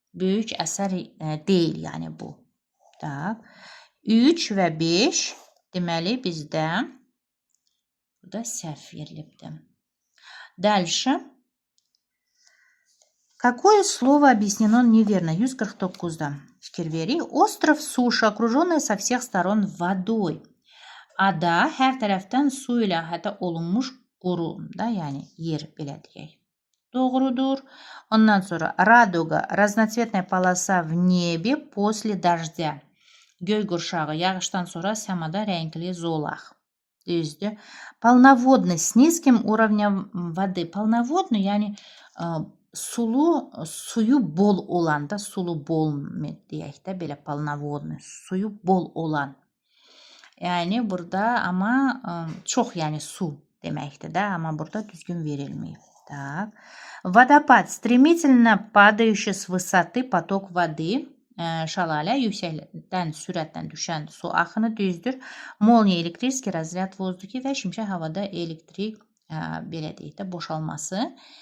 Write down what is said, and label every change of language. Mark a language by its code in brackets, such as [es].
[az] Böyük əsər deyil yəni bu. Tak. 3 və 5 deməli bizdə burada səhv verilibdir. [ru] Дальше. Какое слово объяснено неверно? [az] 149-da fikir verək. [ru] Остров суши, окруженный со всех сторон водой. [az] Ada hər tərəfdən su ilə əhatə olunmuş quru da, yəni yer belə deyək. Doğrudur. Ondan sonra [ru] радуга, разноцветная полоса в небе после дождя. [az] Göy qurşağı, yağışdan sonra səmada rəngli zolaq. Düzdür. [ru] Полноводный, с низким уровнем воды. [az] Полноводный, yəni suyu bol olan da, sulu bol deyək də, belə полноводный, suyu bol olan. Yəni burada amma çox yəni su deməkdir də, amma burada düzgün verilməyib. [ru] Так. Водопад, стремительно падающий с высоты поток воды. [az] Şəlalə, yüksəkdən sürətlə düşən su axını düzdür. [ru] Молния, электрический разряд в воздухе [az] və şimşək havada elektrik belə deyək də boşalması.